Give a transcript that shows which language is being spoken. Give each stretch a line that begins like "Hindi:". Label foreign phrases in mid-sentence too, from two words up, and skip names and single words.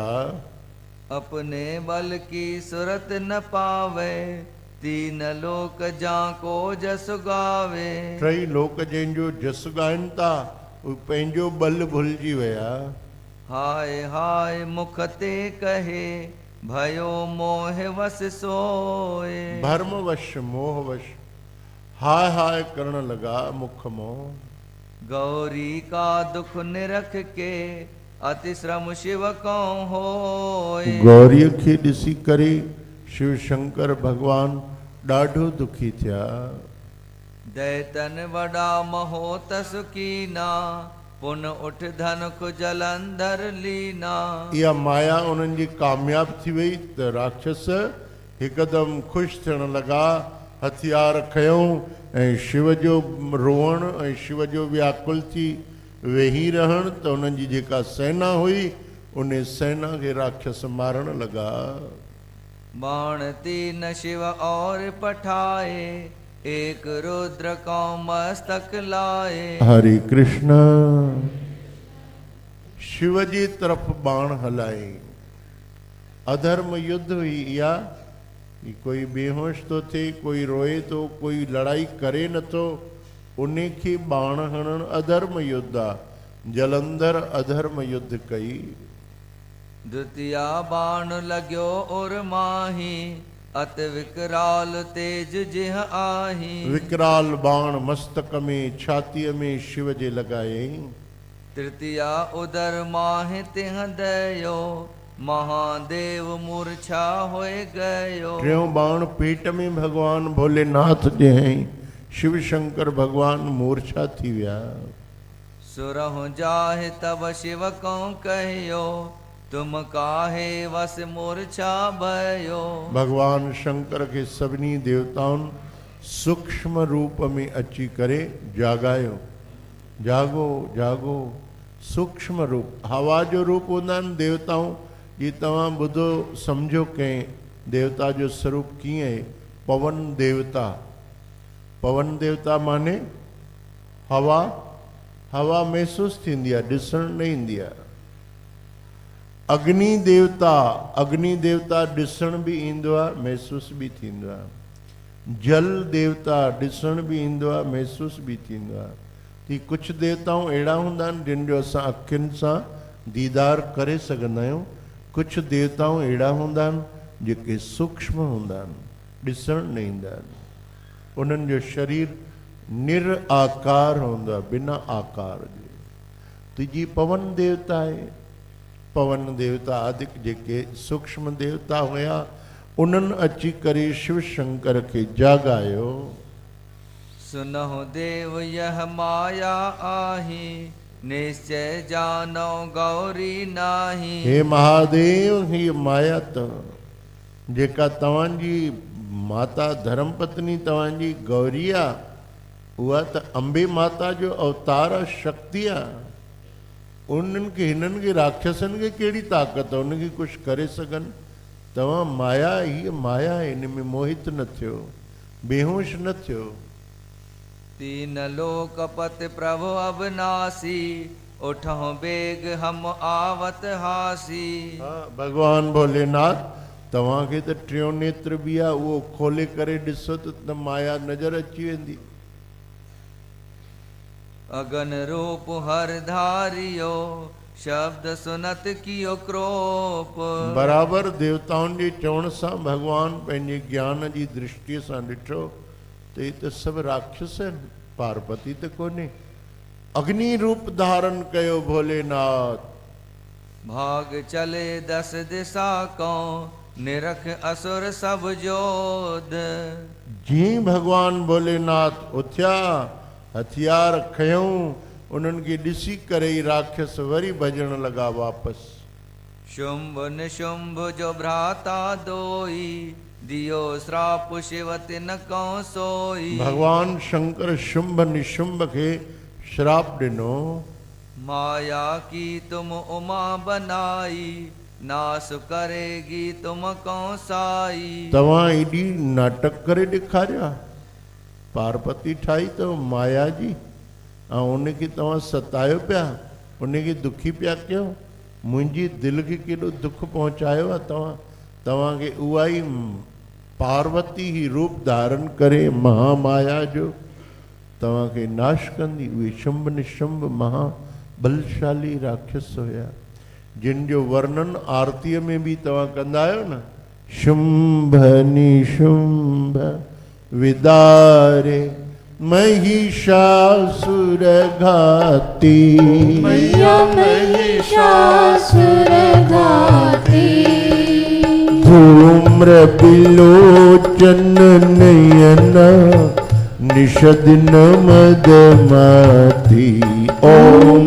Hindi: अपने बल की सुरत न पावे तीन लोक जाको जस गावे।
Sindhi: टई लोक जंहिंजो जस ॻाइनि था उहे पंहिंजो बल भुलिजी विया।
Hindi: हाय हाय मुख ते कहे भयो मोह वस सोए।
Sindhi: भर्मवश मोहवश हाय हाय करण लगा मुख मोह।
Hindi: गौरी का दुख निरख के अति श्रम शिव को होए।
Sindhi: गौरीअ खे ॾिसी करे शिव शंकर भगवान ॾाढो दुखी थिया।
Hindi: दैतन वॾा महोत सुकीना पुन उठ धन को जलंधर लीना।
Sindhi: इहा माया उन्हनि जी कामयाब थी वई त राक्षस हिकदमि ख़ुशि थियण लॻा, हथियार खयूं ऐं शिव जो रोअण ऐं शिव जो व्याकुल थी वेही रहण त उन्हनि जी जेका सेना हुई उन सेना खे राक्षस मारण लॻा।
Hindi: बाण तीन शिव और पठाए एक रुद्र को मस्तक लाए।
Sindhi: हरे कृष्ण। शिव जी तरफ़ बाण हलाए। अधर्म युद्ध हुई इहा। कोई बेहोश तो थिए, कोई रोए तो, कोई लड़ाई करे नथो, उन खे बाण हणण अधर्म युद्ध आहे। जलंधर अधर्म युद्ध कई।
Hindi: द्वितीया बाण लाग्यो और माही अत विकराल तेज जिह आही
Sindhi: विकराल बाण मस्तक में छाती में शिव जे लगाए
Hindi: तृतीया उदर माहि तिह दयो महादेव मूर्छा होए गयो
Sindhi: टियों बाण पेट में भगवान भोलेनाथ जे हैं शिव शंकर भगवान मूर्छा थी विया
Hindi: सुरहु जाहि तब शिव को कहियो तुम काहे वस मूर्छा भयो
Sindhi: भगवान शंकर के सभिनी देवताउन सूक्ष्म रूप में अची करे जागायो जागो जागो सूक्ष्म रूप हवा जो रूप हूंदा आहिनि देवताऊं जी तव्हां ॿुधो सम्झो कंहिं देवता जो स्वरूप कीअं आहे पवन देवता माने हवा हवा महसूस थींदी आहे ॾिसण न ईंदी आहे अग्नि देवता ॾिसण बि ईंदो आहे महसूस बि थींदो आहे जल देवता ॾिसण बि ईंदो आहे महसूस बि थींदो आहे कि कुछ देवताऊं अहिड़ा हूंदा आहिनि जिन जो असां अखियुनि सां दीदार करे सघंदा आहियूं कुछ देवताऊं अहिड़ा हूंदा आहिनि जेके सूक्ष्म हूंदा आहिनि ॾिसण न ईंदा आहिनि उन्हनि जो शरीर निराकार हूंदो आहे बिना आकार जे तुंहिंजी पवन देवता आहे पवन देवता आदिक जेके सूक्ष्म देवता हुया उन्हनि अची करे शिव शंकर खे जागायो
Hindi: सुनहु देव यह माया आही निश्चय जानो गौरी नाही
Sindhi: हे महादेव ही माया अथव जेका तव्हांजी माता धर्मपत्नी तव्हांजी गौरी आहे उहा त अंबे माता जो अवतार आहे शक्ति आहे उन्हनि खे हिननि खे राक्षसनि खे कहिड़ी ताक़त आहे उनखे कुझु करे सघनि तव्हां माया हीअ माया आहे हिन में मोहित न थियो बेहोश न थियो
Hindi: तीन लोकपति प्रभु अविनाशी उठो बेग हम आवत हासी
Sindhi: भगवान भोलेनाथ तव्हांखे त टियों नेत्र बि आहे उहो खोले करे ॾिसो त माया नज़र अची वेंदी
Hindi: अगन रूप हर धारियो शब्द सुनत कियो क्रोप
Sindhi: बराबर देवताउनि जे चवण सां भगवान पंहिंजे ज्ञान जी दृष्टिअ सां ॾिठो त ही त सभु राक्षस आहिनि पार्वती त कोन्हे अग्नि रूप धारण कयो भोलेनाथ
Hindi: भाग चले 10 दिशा को निरख असुर सब जोध
Sindhi: जीअं भगवान भोलेनाथ उथिया हथियार खयूं उन्हनि खे ॾिसी करे ई राक्षस वरी भॼण लॻा वापसि
Hindi: शुंभ निशुंभ जो भ्राता दोई दियो श्राप शिव तिन को सोई
Sindhi: भगवान शंकर शुंभ निशुंभ खे श्राप ॾिनो
Hindi: माया की तुम उमा बनाई नास करेगी तुम को साई
Sindhi: तव्हां एॾी नाटक करे ॾेखारिया पार्वती ठाही अथव माया जी ऐं उनखे तव्हां सतायो पिया उनखे दुखी पिया कयो मुंहिंजी दिलि खे केॾो दुख पहुचायो आहे तव्हांखे उहा ई पार्वती ई रूप धारण करे महामाया जो तव्हांखे नाश कंदी उहे शुंभ निशुंभ महाबलशाली राक्षस हुया जिन जो वर्णन आरतीअ में बि तव्हां कंदा आहियो न
Hindi: शुंभ निशुंभ विदारे महिषासुर घाती मैया महिषासुर घाती धूम्र बिलोचन नयना निषद मदमाती ओम